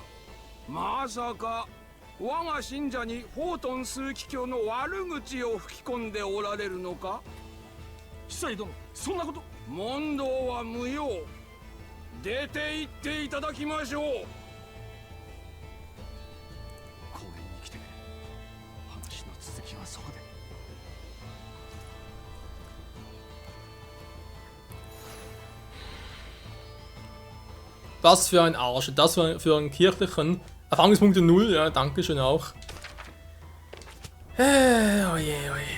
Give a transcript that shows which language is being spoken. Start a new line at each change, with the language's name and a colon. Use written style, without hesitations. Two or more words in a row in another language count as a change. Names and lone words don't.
Japanese: まさか我が信者にフォートン枢機卿の悪口を吹き込んでおられるのか。司祭殿、そんなこと。問答は無用。出て行っていただきましょう。公園に来てくれ。話の続きはそこで。
German: Was für ein Arsch. Das für einen kirchlichen. Erfahrungspunkte 0, ja, danke schön auch. Oh je, oh je.